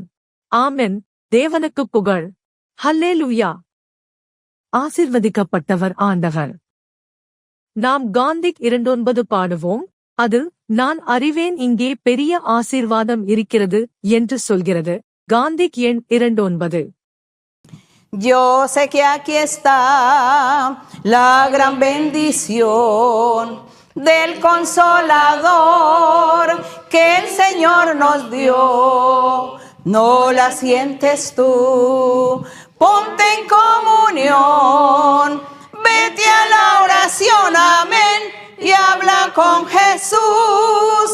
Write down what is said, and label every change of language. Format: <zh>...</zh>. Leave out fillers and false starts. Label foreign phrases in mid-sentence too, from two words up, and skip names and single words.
<ta>ஆமென். தேவனுக்கு புகழ். ஹல்லேலூயா. ஆசீர்வதிக்கப்பட்டவர் ஆண்டவர். நாம் காந்திக் 29 பாடுவோம். அது நான் அறிவேன் இங்கே பெரிய ஆசீர்வாதம் இருக்கிறது என்று சொல்கிறது. காந்திக் எண் 29.</ta> <es>Yo sé que aquí está la gran bendición del Consolador que el Señor nos dio. ¿No la sientes tú? Ponte en comunión, vete a la oración, amén, y habla con Jesús.</es>